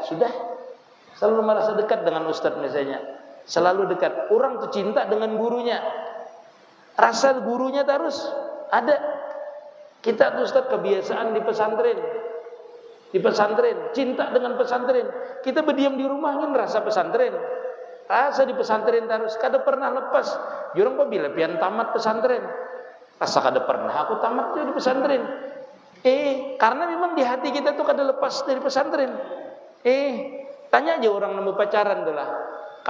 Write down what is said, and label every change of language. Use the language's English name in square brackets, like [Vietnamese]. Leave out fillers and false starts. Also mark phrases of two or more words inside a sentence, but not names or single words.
[Indonesian] Sudah selalu merasa dekat dengan ustaz misalnya. Selalu dekat. Orang tuh cinta dengan gurunya. Rasa gurunya terus ada. Kita tuh ustaz kebiasaan di pesantren. Di pesantren, cinta dengan pesantren. Kita berdiam di rumah ingin rasa pesantren. Rasa di pesantren terus. [Banjar] Kada pernah lepas. Jurang kok bila pian tamat pesantren. Rasa kada pernah aku tamat di pesantren. [Indonesian] Karena memang di hati kita tuh kada lepas dari pesantren. Tanya aja orang nemu pacaran tuh lah.